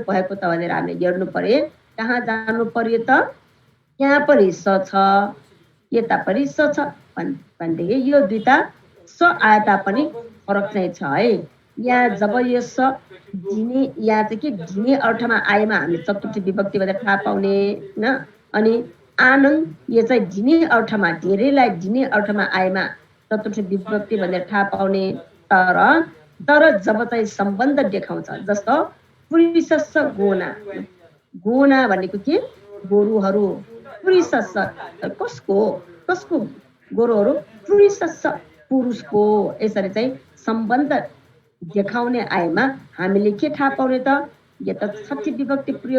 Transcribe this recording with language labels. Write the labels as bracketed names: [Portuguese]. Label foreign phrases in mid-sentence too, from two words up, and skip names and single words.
[Nepali] भएको त भनेर हामीले हेर्नु पर्यो कहाँ जानु पर्यो त यहाँ पनि स छ यता पनि स छ भनेदेखि यो दुईटा स आए तापनि फरक चाहिँ छ है यहाँ जब यो स ढिने यहाँ चाहिँ के ढिने अर्थमा आएमा हामीले चतुर्थी विभक्ति भनेर थाहा पाउने होइन अनि आनन्द यो चाहिँ ढिने अर्थमा धेरैलाई ढिने अर्थमा आएमा चतुर्थी विभक्ति भनेर थाहा पाउने तर जब चाहिँ सम्बन्ध देखाउँछ जस्तो [Pali] पुरिसस्स गोना गोना [Nepali] भनेको के गोरुहरू पुरिसस्स कसको गोरुहरू पुरिसस्स पुरुषको यसरी चाहिँ सम्बन्ध देखाउने आएमा हामीले के थाहा पाउने त यो त छठी विभक्ति प्रयोग